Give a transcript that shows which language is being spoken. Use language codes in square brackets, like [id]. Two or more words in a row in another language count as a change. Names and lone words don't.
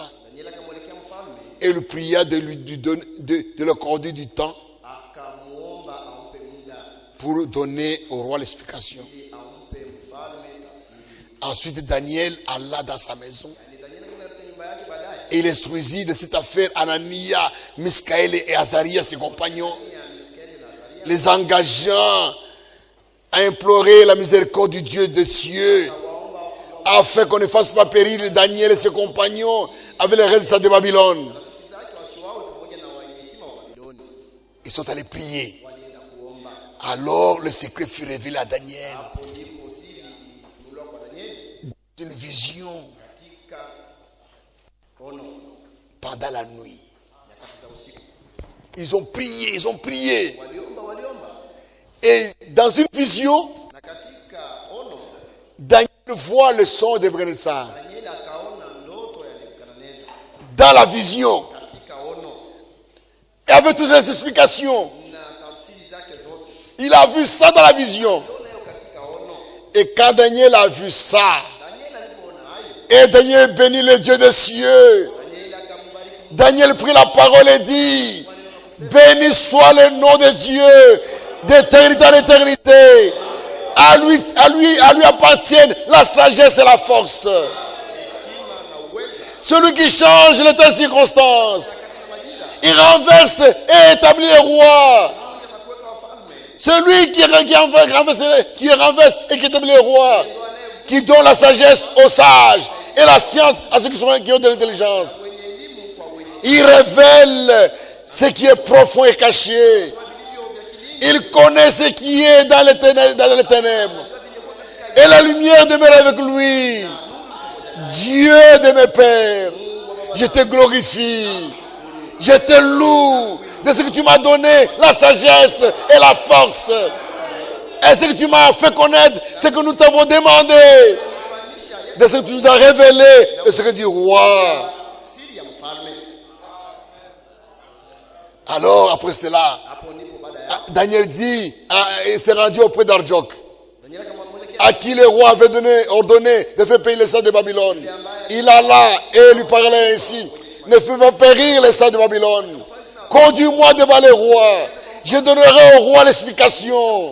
[sw] Danieli akamwelekea mfalme [fr] et lui pria de le accorder du temps [sw] akamuomba ampe muda [fr] pour donner au roi l'explication. [sw] ili ampe mfalme tafsiri. [fr] Ensuite, Daniel alla dans sa maison [sw] Yaani Danieli akaenda katika nyumba yake baadaye. [fr] et il instruisit de cette affaire Anania, Miskaël et Azaria, ses compagnons, les engageant à implorer la miséricorde du Dieu des cieux afin qu'on ne fasse pas périr Daniel et ses compagnons avec les restes de Babylone. [sw] Rafiki zake wasiwawe pamoja na wenye hekima wa Babiloni [fr] Ils sont allés prier. [sw] walienda kuomba. [fr] Alors le secret fut révélé à Daniel. [sw] Hapo ndipo siri ilifunuliwa kwa Danieli [fr] Une vision [sw] katika ono [fr] pendant la nuit. [sw] nyakati za usiku. [fr] Ils ont prié. [sw] Waliomba. [fr] Et dans une vision, [sw] Na katika ono [fr] Daniel voit le son de Nebuchadnezzar. [sw] Danieli [fr] dans la vision. [sw] katika ono [fr] Et avec toutes les explications. [sw] na tafsiri zake zote. [fr] Il a vu ça dans la vision. [sw] Aliona hiyo katika ono. [fr] Et quand Daniel a vu ça, [sw] Danieli alipoona hayo, [fr] et Daniel bénit le Dieu des cieux. [sw] Danieli akambariki [fr] Daniel prit la parole et dit, béni soit le nom de Dieu, d'éternité en éternité. À lui appartiennent la sagesse et la force. [sw] hekima na uweza [fr] Celui qui change les temps et circonstances. [sw] katika majira. [fr] Il renverse et établit les rois. [sw] Pamoja na kuweka wafalme. [fr] Celui qui renverse et qui établit les rois. Qui donne la sagesse aux sages et la science à ceux qui ont de l'intelligence. [sw] Wenye elimu kwa wenye [fr] Il révèle ce qui est profond et caché. [sw] vilio vya kilindi. [fr] Il connaît ce qui est dans les ténèbres. Et la lumière demeure avec lui. Dieu de mes pères, je te glorifie. Je te loue de ce que tu m'as donné, la sagesse et la force. Et ce que tu m'as fait connaître, ce que nous t'avons demandé. De ce que tu nous as révélé, et ce que dit roi. [sw] Siri ya mfalme. [fr] Alors, après cela, [sw] Hapo ndipo baada ya [fr] Daniel dit, il s'est rendu auprès d'Arjok, [sw] Danieli akamwamkia [fr] à qui le roi avait ordonné de faire payer les saints de Babylone. Il alla et lui parlait ainsi, ne fais pas périr les saints de Babylone. Conduis-moi devant le roi. Je donnerai au roi l'explication.